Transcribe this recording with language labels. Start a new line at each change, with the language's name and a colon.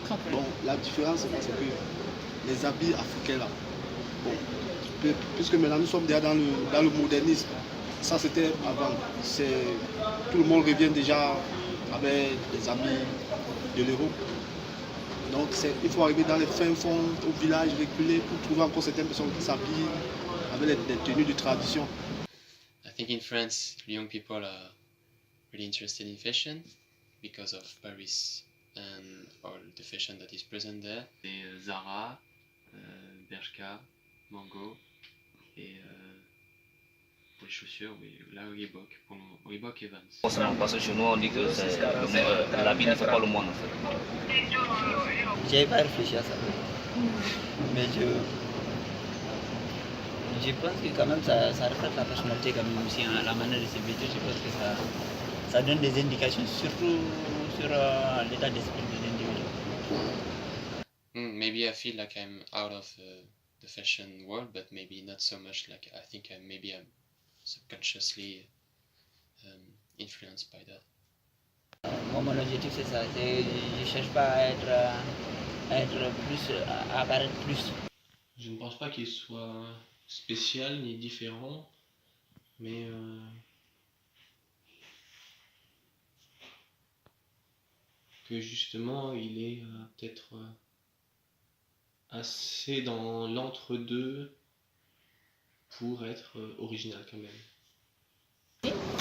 French: Bon, la différence, c'est parce que les habits africains là, bon, puisque maintenant nous sommes déjà dans le modernisme, ça c'était avant. Tout le monde revient déjà avec des habits de l'Europe. Donc il faut arriver dans les fins fonds, au village, reculer pour trouver encore certaines personnes qui s'habillent avec des tenues de tradition.
English: I think in France, young people are really interested in fashion because of Paris and all the fashion that is present there.
French: Et Zara, Bershka, Mango et pour les chaussures, oui, là Reebok, pour Reebok et Vans. Parce que chez nous, on dit que l'habit ne fait pas le monde en fait. J'avais pas réfléchi à ça. Mais je pense que quand même ça reflète la personnalité quand même aussi, hein, la manière de se vêtir. Je pense que ça donne des indications, surtout sur l'état d'esprit de l'individu.
English: Maybe I feel like I'm out of the fashion world, but maybe not so much. Like I think maybe I'm subconsciously influenced by that.
French: Moi, mon objectif c'est ça. Je ne cherche pas à être plus, à apparaître plus. Je ne pense pas qu'il soit spécial ni différent, mais que justement il est peut-être assez dans l'entre-deux pour être original quand même.